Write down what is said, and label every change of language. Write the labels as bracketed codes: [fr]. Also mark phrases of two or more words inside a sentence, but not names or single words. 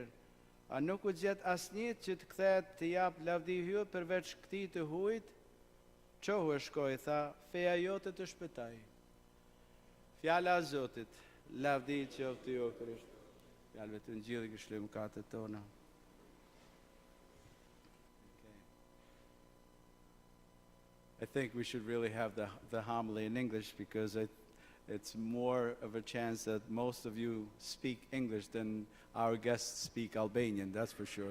[sq] A nuk u gjet asnjë që të kthehet të jap lavdi hyut përveç këtij të huajt? Qohu e shkoj, tha, feja jote të shpëtaj. Fjala e Zotit, lavdi qoftë ju o Krisht. Fjalëve të Ungjillit këshillojmë mëkatet tona. [en] I think we should really have the homily in English because it's more of a chance that most of you speak English than our guests speak Albanian, that's for sure.